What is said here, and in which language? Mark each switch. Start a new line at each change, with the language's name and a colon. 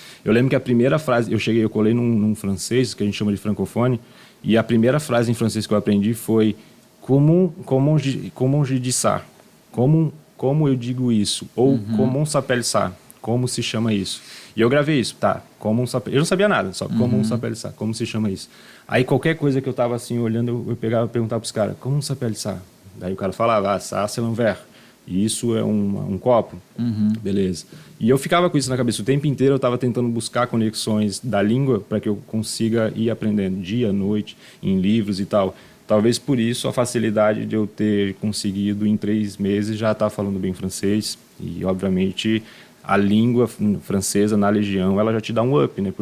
Portuguese: Eu lembro que a primeira frase, eu colei num francês, que a gente chama de francofone, e a primeira frase em francês que eu aprendi foi
French: comment je dis ça?
Portuguese: Como eu digo isso? Ou
French: comment s'appelle ça?
Portuguese: Como se chama isso? E eu gravei isso, tá? Eu não sabia nada, só
French: comment s'appelle ça?
Portuguese: Como se chama isso? Aí qualquer coisa que eu tava assim olhando, eu pegava e perguntava pros caras, comment s'appelle ça? Daí o cara falava,
French: ça c'est un verre.
Portuguese: E isso é um copo. Beleza. E eu ficava com isso na cabeça o tempo inteiro, eu estava tentando buscar conexões da língua para que eu consiga ir aprendendo dia, noite, em livros e tal. Talvez por isso a facilidade de eu ter conseguido em 3 meses já estar falando bem francês. E, obviamente, a língua francesa na Legião, ela já te dá um up, né?